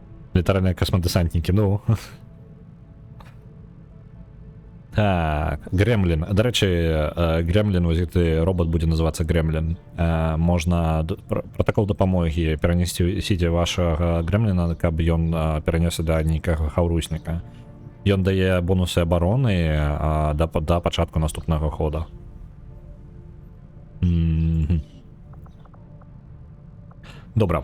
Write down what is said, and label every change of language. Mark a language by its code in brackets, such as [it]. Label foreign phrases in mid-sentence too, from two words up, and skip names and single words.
[uk] Літаральні космодесантники, ну. Так, Гремлін. До речі, Гремлін, ось [be] гэты робот будзе называцца Гремлін. Можна протокол дапамогі перанесці вашага Гремліна, каб ён перанёсся да нейкага хаўрусніка. Ён дае бонусы абароны да пачатку наступнага хода. Добра.